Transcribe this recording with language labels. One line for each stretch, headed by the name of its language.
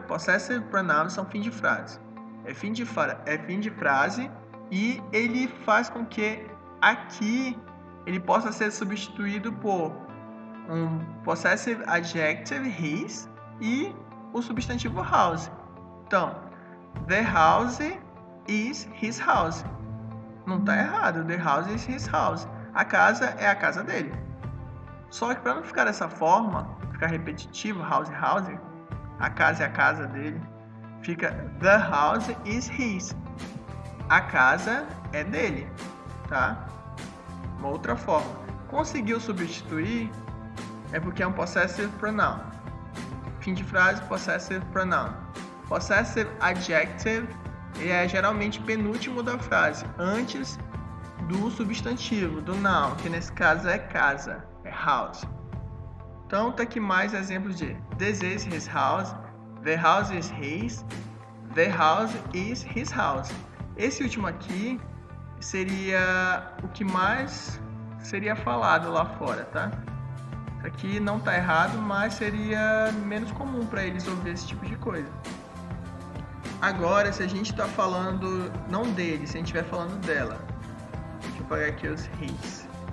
Portuguese: Possessive pronouns são fim de frase. É fim de frase e ele faz com que aqui ele possa ser substituído por um possessive adjective, his, e o substantivo house. Então,
English: the house is his house.
Portuguese: Não está errado,
English: the house is his house.
Portuguese: A casa é a casa dele. Só que para não ficar dessa forma, ficar repetitivo, house, a casa é a casa dele, fica
English: the house is his.
Portuguese: A casa é dele, tá? Uma outra forma. Conseguiu substituir é porque é um possessive pronoun. Fim de frase, possessive pronoun. Possessive adjective é geralmente penúltimo da frase, antes do substantivo, do noun, que nesse caso é casa, é house. Então tá aqui mais exemplos de
English: this is his house, the house is his, the house is his house.
Portuguese: Esse último aqui seria o que mais seria falado lá fora, tá? Aqui não tá errado, mas seria menos comum para eles ouvir esse tipo de coisa. Agora, se a gente tá falando não dele, se a gente estiver falando dela, deixa eu pegar aqui os his.